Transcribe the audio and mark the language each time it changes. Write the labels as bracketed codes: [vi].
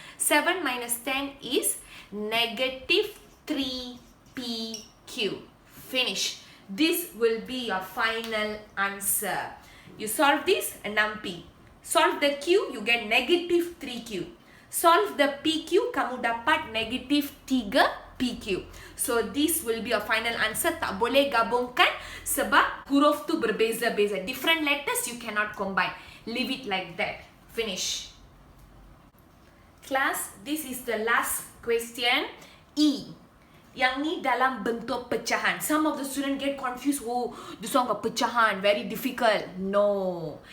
[en] 7 minus 10 is negative 3PQ. Finish. This will be your final answer. You solve this, 6P. Solve the Q, you get negative 3Q. Solve the PQ, [ms] kamu dapat [en] negative 3PQ. So, this will be your final answer. [ms] Tak boleh gabungkan sebab huruf tu berbeza-beza. [en] Different letters, you cannot combine. Leave it like that. Finish. Class, this is the last question. E. [ms] Yang ni dalam bentuk pecahan. [en] Some of the students get confused. Oh, this one got pecahan. Very difficult. No.